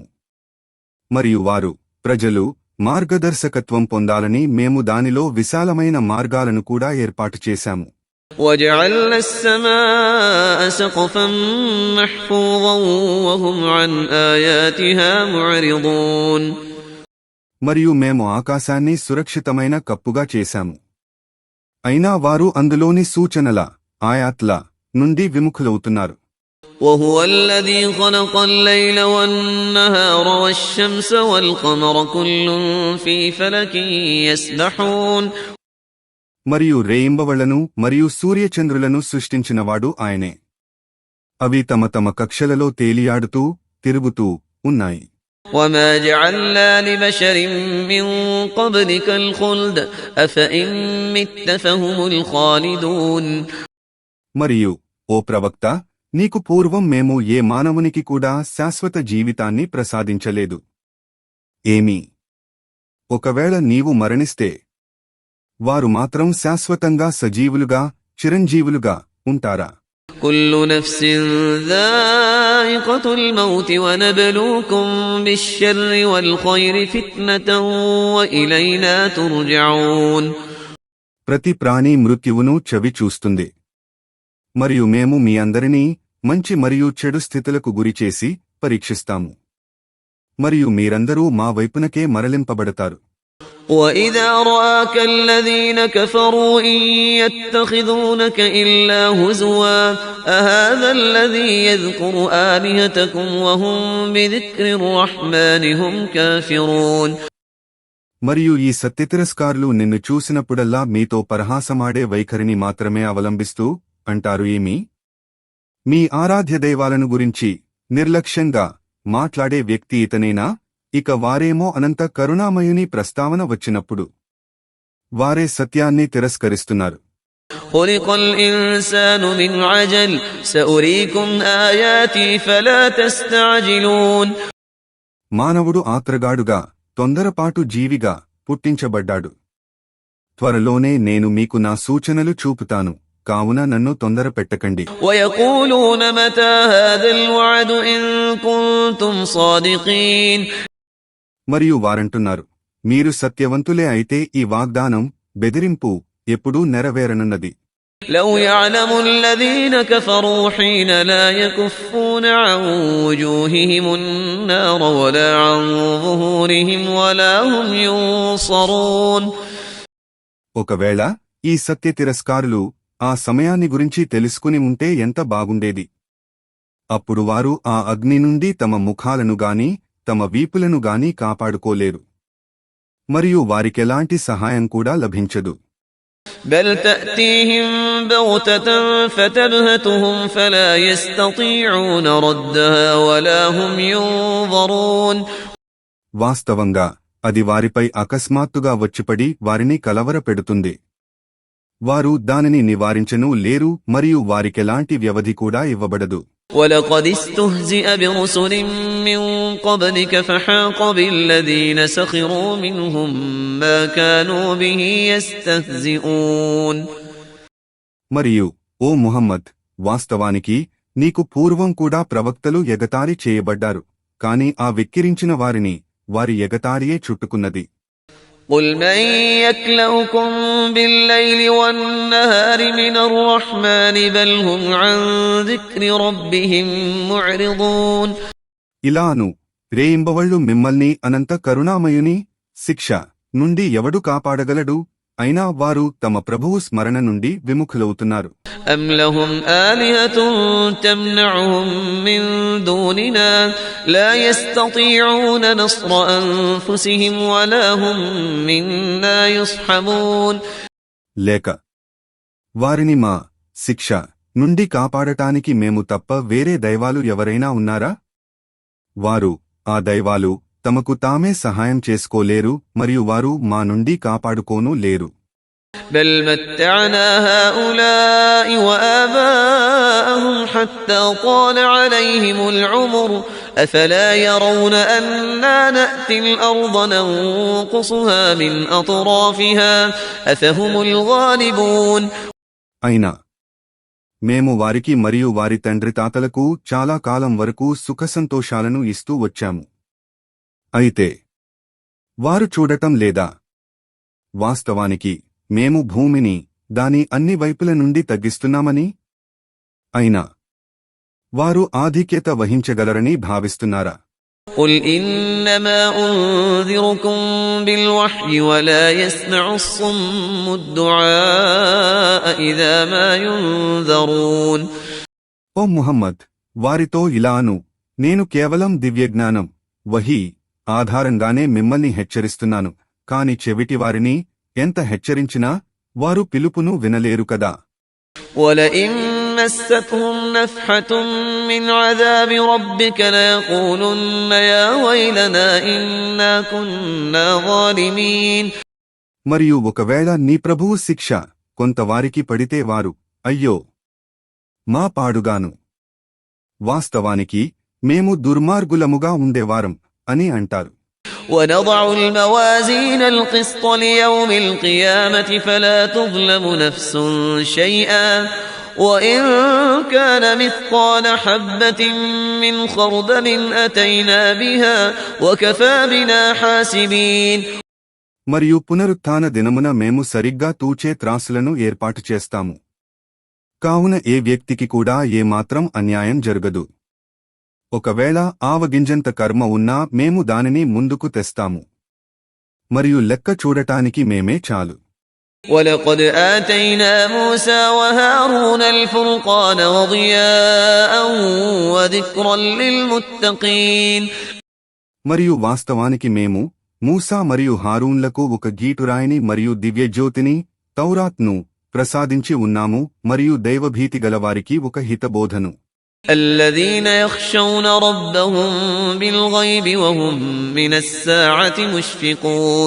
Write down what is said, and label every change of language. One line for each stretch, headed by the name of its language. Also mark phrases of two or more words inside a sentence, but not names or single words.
Telugu: మరియు వారు ప్రజలు మార్గదర్శకత్వం పొందాలని మేము దానిలో విశాలమైన మార్గాలను కూడా ఏర్పాటు చేశాము.
Arabic: وجعلنا السماء سقفا محفوظا وهم عن آياتها معرضون.
Telugu: మరియు మేము ఆకాశాన్ని సురక్షితమైన కప్పుగా చేశాము. అయినా వారు అందులోని సూచనల ఆయాత్ల నుండి విముఖులవుతున్నారు.
Arabic: وهو الذي خلق الليل والنهار والشمس والقمر كل في فلك يسبحون.
Telugu: మరియు రేయింబవళ్లను మరియు సూర్యచంద్రులను సృష్టించినవాడు ఆయనే. అవి తమ తమ కక్షలలో తేలియాడుతూ తిరుగుతూ ఉన్నాయి.
Arabic: وما جعلنا لبشر من قبلك الخلد أفإن مت فهم الخالدون.
Telugu: మరియు ఓ ప్రవక్త, నీకు పూర్వం మేము ఏ మానవునికి కూడా శాశ్వత జీవితాన్ని ప్రసాదించలేదు. ఏమి ఒకవేళ నీవు మరణిస్తే వారు మాత్రం శాశ్వతంగా సజీవులుగా చిరంజీవులుగా ఉంటారా?
Arabic: كل نفس ذائقة الموت ونبلوكم بالشر والخير فتنة وإلينا ترجعون.
Telugu: ప్రతి ప్రాణి మృత్యువును చవి చూస్తుంది. మరియు మేము మీ అందరినీ మంచి మరియు చెడు స్థితులకు గురిచేసి పరీక్షిస్తాము. మరియు మీరందరూ మా వైపునకే మరలింపబడతారు.
Arabic: وَإِذَا رَآكَ الَّذِينَ كَفَرُوا إِن يَتَّخِذُونَكَ إِلَّا هُزُوًا أَهَذَا الَّذِي يَذْكُرُ آلِهَتَكُمْ وَهُمْ بِذِكْرِ الرَّحْمَنِ هُمْ كَافِرُونَ.
Telugu: మరియు ఈ సత్యతిరస్కారులు నిన్ను చూసినప్పుడల్లా మీతో పరహాసమాడే వైఖరిని మాత్రమే అవలంబిస్తూ అంటారు. ఏమి మీ ఆరాధ్య దైవాలను గురించి నిర్లక్ష్యంగా మాట్లాడే వ్యక్తి ఇతనేనా? ఇక వారేమో అనంత కరుణామయుని ప్రస్తావన వచ్చినప్పుడు వారే సత్యాన్ని తిరస్కరిస్తున్నారు.
Arabic: خُلِقَ الْإِنسَانُ مِنْ عَجَلٍ سَأُرِيكُمْ آيَاتِي فَلَا تَسْتَعْجِلُونَ.
Telugu: మానవుడు ఆత్రగాడుగా తొందరపాటు జీవిగా పుట్టించబడ్డాడు. త్వరలోనే నేను మీకు నా సూచనలు చూపుతాను, కావున నన్ను తొందర పెట్టకండి.
Arabic: وَيَقُولُونَ مَتَى هَذَا الْوَعْدُ إِن كُنتُمْ صَادِقِينَ.
Telugu: మరియు వారంటున్నారు, మీరు సత్యవంతులే అయితే ఈ వాగ్దానం బెదిరింపు ఎప్పుడూ నెరవేరనున్నది.
Arabic: لو يعلم الذين كفروا حين لا يكفون عن وجوههم النار ولا عن ظهورهم ولا هم ينصرون.
Telugu: ఒకవేళ ఈ సత్య తిరస్కారులు ఆ సమయాన్ని గురించి తెలుసుకుని ఉంటే ఎంత బాగుండేది. అప్పుడు వారు ఆ అగ్ని నుండి తమ ముఖాలను గాని తమ వీపులను గాని కాపాడుకోలేరు, మరియు వారికెలాంటి సహాయం కూడా లభించదు.
Arabic: بل تأتيهم بغتة فتبهتهم فلا يستطيعون ردها ولا هم ينظرون.
Telugu: వాస్తవంగా అది వారిపై అకస్మాత్తుగా వచ్చిపడి వారిని కలవరపెడుతుంది. వారు దానిని నివారించను లేరు, మరియు వారికెలాంటి వ్యవధి కూడా ఇవ్వబడదు.
Arabic: ولقد استهزئ برسل من قبلك فحاق بالذين سخروا منهم ما كانوا به يستهزئون.
Telugu: మరియు ఓ ముహమ్మద్, వాస్తవానికి నీకు పూర్వం కూడా ప్రవక్తలు ఎగతాళి చేయబడ్డారు, కాని ఆ వెక్కిరించిన వారిని వారి ఎగతాళియే చుట్టుకున్నది.
Arabic: قل من يكلؤكم بالليل والنهار من الرحمن بل هم عن ذكر ربهم معرضون.
Telugu: ఇలాను, రేయింబవళ్ళు మిమ్మల్ని అనంత కరుణామయుని శిక్ష నుండి ఎవడు కాపాడగలడు? అయినా వారు తమ ప్రభువు స్మరణ నుండి విముఖులవుతున్నారు.
Arabic: أم لهم آلهة تمنعهم من دوننا لا يستطيعون نصر أنفسهم ولا هم منا يصحبون.
Telugu: లేక వారిని మా శిక్ష నుండి కాపాడటానికి మేము తప్ప వేరే దైవాలు ఎవరైనా ఉన్నారా? వారు ఆ దైవాలు తమకు తామే సహాయం చేసుకోలేరు మరియు వారు మా నుండి కాపాడుకోను లేరు.
Arabic: بل متعنا هؤلاء وآباءهم حتى طال عليهم العمر أفلا يرون أنا نأتي الأرض ننقصها من أطرافها أفهم الغالبون.
Telugu: అయినా మేము వారికి మరియు వారి తండ్రి తాతలకు చాలా కాలం వరకు సుఖసంతోషాలను ఇస్తూ వచ్చాము. అయితే వారు చూడటం లేదా? వాస్తవానికి మేము భూమిని దాని అన్ని వైపుల నుండి తగ్గిస్తున్నామని. అయినా వారు ఆధిక్యత వహించగలరని భావిస్తున్నారా?
Arabic: قل إنما أنذركم بالوحي ولا يسمع الصم الدعاء إذا ما ينذرون.
Telugu: ఓ ముహమ్మద్, వారితో ఇలాను, నేను కేవలం దివ్యజ్ఞానం వహీ ఆధారంగానే మిమ్మల్ని హెచ్చరిస్తున్నాను, కాని చెవిటివారిని ఎంత హెచ్చరించినా వారు పిలుపును వినలేరు కదా.
Arabic: وَلَئِن مَّسَّتْهُمْ نَفْحَةٌ مِّنْ عَذَابِ رَبِّكَ لَيَقُولُنَّ يَا وَيْلَنَا إِنَّا كُنَّا ظَالِمِينَ.
Telugu: మరియు ఒకవేళ నీ ప్రభువు శిక్ష కొంతవారికి పడితే వారు, అయ్యో మా పాడుగాను, వాస్తవానికి మేము దుర్మార్గులముగా ఉండేవారం అని అంటారు.
Arabic: وَنَضَعُ الْمَوَازِينَ الْقِسْطَ لِيَوْمِ الْقِيَامَةِ فَلَا تُظْلَمُ نَفْسٌ شَيْئًا وَإِن كَانَ مِثْقَالَ حَبَّةٍ مِّنْ خَرْدَلٍ أَتَيْنَا بِهَا وَكَفَى بِنَا حَاسِبِينَ.
Telugu: మరియు పునరుత్థాన దినమున మేము సరిగ్గా తూచే త్రాసులను ఏర్పాటు చేస్తాము, కావున ఏ వ్యక్తికి కూడా ఏమాత్రం అన్యాయం జరగదు. ఒకవేళ ఆవగింజంత కర్మ ఉన్నా మేము దానిని ముందుకు తెస్తాము, మరియు లెక్క చూడటానికి మేమే చాలు.
Arabic: وَلَقَدْ آتَيْنَا مُوسَى وَهَارُونَ الْفُرْقَانَ وَضِيَاءً وَذِكْرًا لِلْمُتَّقِينَ.
Telugu: మరియు వాస్తవానికి మేము మూసా మరియు హారూన్లకు ఒక గీటురాయిని మరియు దివ్యజ్యోతిని తౌరాత్ను ప్రసాదించి ఉన్నాము మరియు దైవభీతి గలవారికి ఒక హితబోధను.
Arabic: الذين يخشون ربهم بالغيب وهم من الساعة مشفقون.